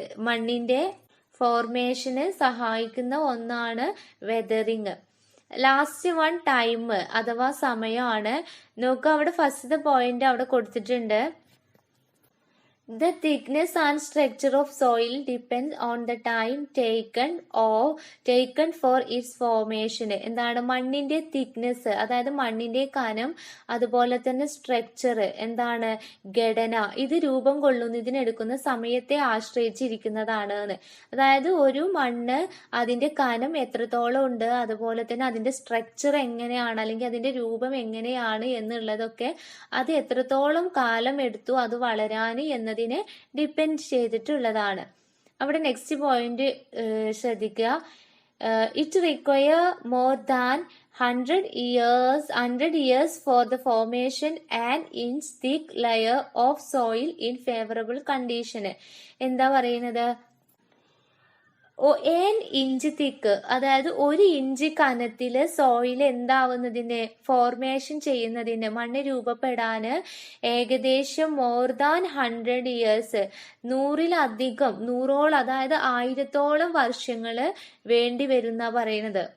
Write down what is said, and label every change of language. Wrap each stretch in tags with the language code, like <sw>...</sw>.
<ml>മണ്ണിന്റെ ഫോർമേഷന് സഹായിക്കുന്ന ഒന്നാണ് വെതറിങ്. ലാസ്റ്റ് വൺ ടൈം അഥവാ സമയമാണ്. നോക്കുക, അവിടെ ഫസ്റ്റ് പോയിന്റ് അവിടെ കൊടുത്തിട്ടുണ്ട്.</ml> <en>The thickness and structure of soil depends on the time taken for its formation.</en> <ml>എന്താണ്? മണ്ണിന്റെ തിക്നെസ്, അതായത് മണ്ണിന്റെ കനം, അതുപോലെ തന്നെ സ്ട്രക്ചർ, എന്താണ്? ഘടന, ഇത് രൂപം കൊള്ളുന്നതിനെടുക്കുന്ന സമയത്തെ ആശ്രയിച്ചിരിക്കുന്നതാണ്. അതായത് ഒരു മണ്ണ് അതിന്റെ കനം എത്രത്തോളം ഉണ്ട്, അതുപോലെ തന്നെ അതിന്റെ സ്ട്രക്ചർ എങ്ങനെയാണ് അല്ലെങ്കിൽ അതിന്റെ രൂപം എങ്ങനെയാണ് എന്നുള്ളതൊക്കെ അത് എത്രത്തോളം കാലം എടുത്തു അത് വളരാന് എന്നതിനെ എന്നുള്ളതിനെ ഡിപ്പെൻഡ് ചെയ്തിട്ടുള്ളതാണ്. അവിടെ നെക്സ്റ്റ് പോയിന്റ് ശ്രദ്ധിക്കുക.</ml> <en>It require more than 100 years for the formation an inch thick layer of soil in favorable condition.</en> <ml>എന്താ പറയുന്നത്?</ml> <en>an inch thick,</en> <ml>അതായത് 1 ഇഞ്ച് കനത്തില് സോയിൽ എന്താവുന്നതിന്, ഫോർമേഷൻ ചെയ്യുന്നതിന്, മണ്ണ് രൂപപ്പെടാന് ഏകദേശം</ml> <en>more than 100 years,</en> <ml>100ഓളം, അതായത് 1000ഓളം വർഷങ്ങള് വേണ്ടി വരുന്ന പറയുന്നത്.</ml>